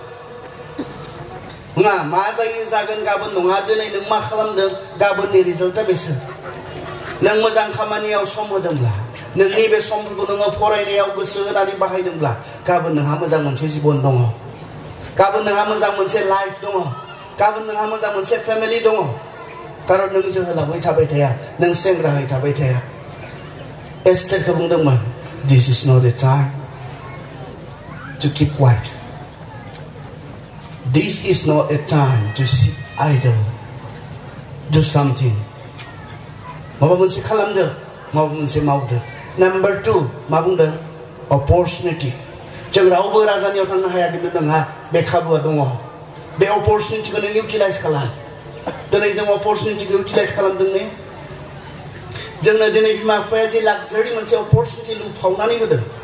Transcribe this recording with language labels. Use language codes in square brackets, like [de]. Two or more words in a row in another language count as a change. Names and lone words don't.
[brx] नङा मा जायो जागोन गाबोन नङा दिनै नों मा खालामदों गाबोननि रिजाल्टआ बेसो नों मोजां खामानियाव सम होदोंब्ला नोंनि बे समफोरखौ नोङो फरायनायाव गोसो होनानै बाहायदोंब्ला गाबोन नोंहा मोजां मोनसे जिबन दङ गाबोन नोंहा मोजां मोनसे लाइफ दङ गाबोन नोंहा मोजां मोनसे फेमिलि दङ कारन नों जोहोलावै थाबाय थाया नों सेंग्रायै थाबाय थाया एस्थेरखौ बुंदोंमोन [en] this is not the time to keep quiet this is not a time to sit idle do something [brx] माबा मोनसे खालामदो माबा मोनसे मावदो नम्बर 2 मा बुंदों अपरचुनिटि जों रावबो राजानियाव थांनो हाया खिन्थु नोंहा बे खाबुआ दङ बे अपरचुनिटिखौ नों इउटिलाइज खालाम दिनै जों अपरचुनिटिखौ इउटिलाइज खालामदों ने जोंनो दिनै बिमा बिफाया जे लाक्जारि मोनसे अपरचुनिटि लुफावनानै होदों